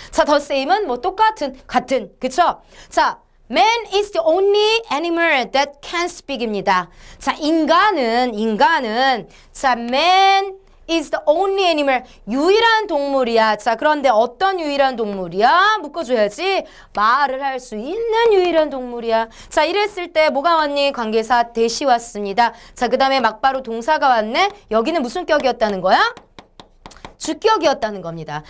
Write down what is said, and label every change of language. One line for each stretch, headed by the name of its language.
Korean: 자, the same은 뭐 똑같은, 같은. 그쵸?
English: 자, man is the only animal that can speak입니다.
Korean: 자, 인간은 자,
English: man is the only animal.
Korean: 유일한 동물이야. 자, 그런데 어떤 유일한 동물이야? 묶어줘야지. 말을 할 수 있는 유일한 동물이야. 자, 이랬을 때 뭐가 왔니? 관계사 that이 왔습니다. 자, 그 다음에 막바로 동사가 왔네? 여기는 무슨 격이었다는 거야? 주격이었다는 겁니다.